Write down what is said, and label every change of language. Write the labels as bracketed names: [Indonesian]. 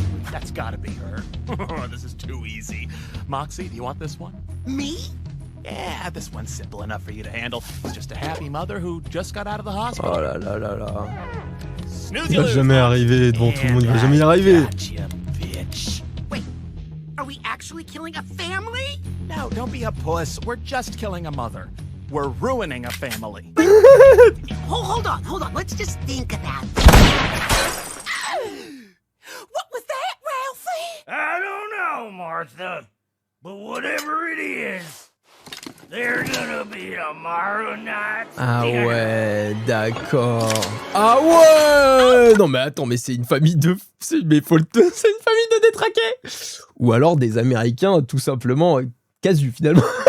[English] That's gotta be her. This is too easy. Moxie, do you want this one? Me? Yeah, this one's simple enough for you to handle. It's just a happy mother who just got out of the hospital. [French] Oh là là là là. [English] Snooze [French] Il [English] you [French] va [English] lose. [French] jamais arriver devant tout le monde, il va jamais y arriver. [English] Gotcha, bitch. Wait, are we actually killing a family? No, don't be a puss. We're just killing a mother. We're ruining a family. Hold on. Let's just think about it. What was that, Ralphie? I don't know, Martha. But whatever it is, there's gonna be tomorrow night. [French] Ah ouais, d'accord. Ah ouais. Non mais attends, mais c'est une famille de... C'est une famille de détraqués. Ou alors des Américains tout simplement casus finalement.